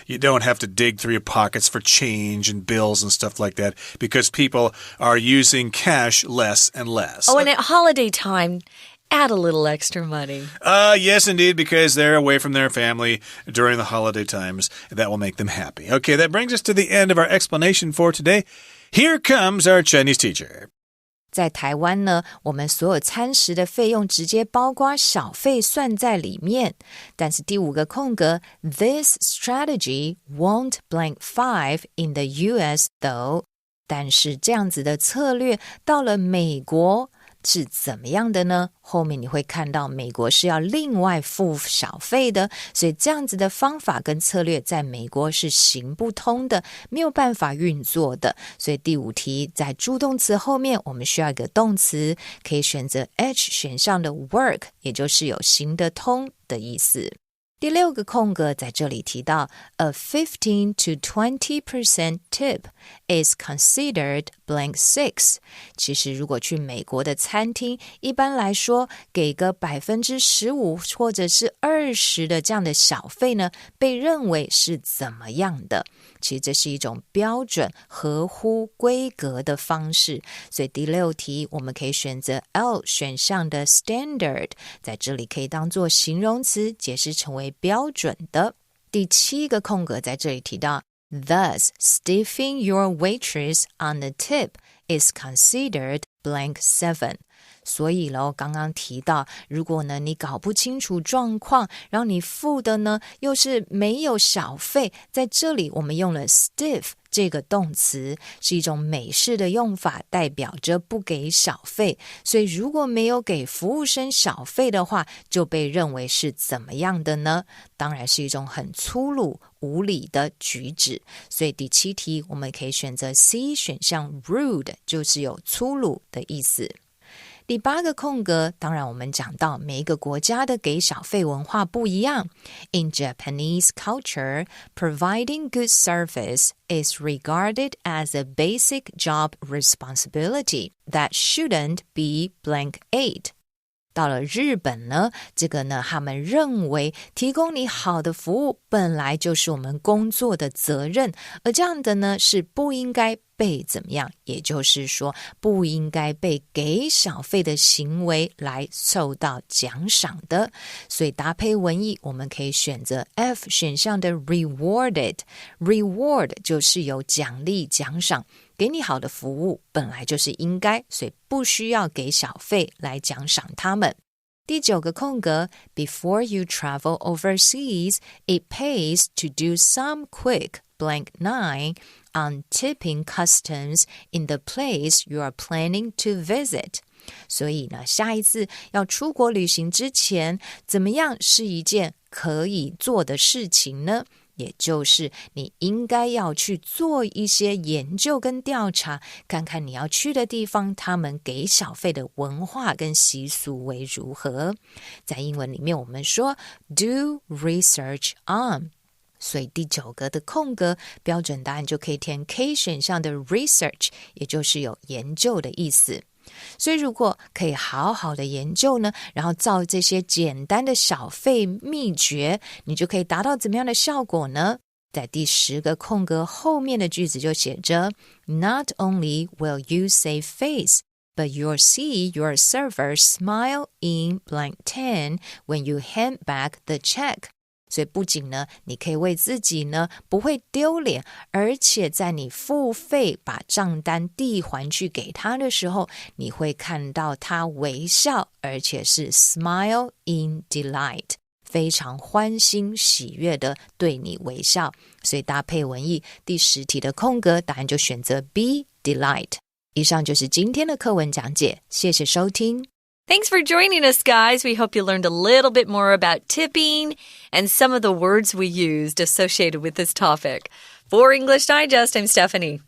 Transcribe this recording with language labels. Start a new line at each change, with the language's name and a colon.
English: You don't have to dig through your pockets for change and bills and stuff like that because people are using cash less and less. Oh, and at holiday time, add a little extra money. Yes, indeed, because they're away from their family during the holiday times. That will make them happy. Okay, that brings us to the end of our explanation for today. Here comes our Chinese teacher.
Chinese: 在台湾呢，我们所有餐食的费用直接包括小费算在里面。但是第5个空格
English: This strategy won't blank 5 in the US though.
Chinese: 但是这样子的策略到了美国是怎么样的呢？后面你会看到美国是要另外付小费的，所以这样子的方法跟策略在美国是行不通的，没有办法运作的。所以第5题在助动词后面我们需要一个动词，可以选择 H 选项的 work， 也就是有行得通的意思。第6个空格在这里提到
English: A 15 to 20% tip is considered blank 6.
Chinese: 其实如果去美国的餐厅，一般来说给个 15% 或者是20%的这样的小费呢，被认为是怎么样的？其实这是一种标准合乎规格的方式，所以第6题我们可以选择 L 选项的 standard， 在这里可以当作形容词解释成为标准的。第7个空格在这里提到
English: Thus, stiffing your waitress on the tip is considered blank 7.
Chinese: 所以咯，刚刚提到，如果呢你搞不清楚状况，然后你付的呢又是没有小费，在这里我们用了 stiff 这个动词，是一种美式的用法，代表着不给小费。所以如果没有给服务生小费的话，就被认为是怎么样的呢？当然是一种很粗鲁无礼的举止。所以第7题我们可以选择 C 选项 rude， 就是有粗鲁的意思。第8个空格，当然我们讲到每一个国家的给小费文化不一样。
English: In Japanese culture, providing good service is regarded as a basic job responsibility that shouldn't be blank aid.
Chinese: 到了日本呢，这个呢，他们认为提供你好的服务本来就是我们工作的责任，而这样的呢是不应该被怎么样，也就是说不应该被给小费的行为来受到奖赏的。所以搭配文意我们可以选择 F 选项的 rewarded。 Reward 就是有奖励奖赏，给你好的服务本来就是应该，所以不需要给小费来奖赏他们。第9个空格
English: Before you travel overseas, it pays to do some quick blank 9 on tipping customs in the place you are planning to visit.
Chinese: 所以呢，下一次要出国旅行之前，怎么样是一件可以做的事情呢？也就是你应该要去做一些研究跟调查，看看你要去的地方他们给小费的文化跟习俗为如何。在英文里面我们说
English: do research on，
Chinese: 所以第9个的空格标准答案就可以填 K 选项的 research， 也就是有研究的意思。所以如果可以好好的研究呢，然后照这些简单的小费秘诀，你就可以达到怎么样的效果呢？在第10个空格后面的句子就写着
English: Not only will you save face, but you'll see your server smile in blank 10 when you hand back the check。
Chinese: 所以不仅呢你可以为自己呢不会丢脸，而且在你付费把账单递还去给他的时候，你会看到他微笑，而且是
English: smile in delight，
Chinese: 非常欢欣喜悦的对你微笑。所以搭配文意第10题的空格答案就选择 B delight。以上就是今天的课文讲解，谢谢收听。
English: Thanks for joining us, guys. We hope you learned a little bit more about tipping and some of the words we used associated with this topic. For English Digest, I'm Stephanie.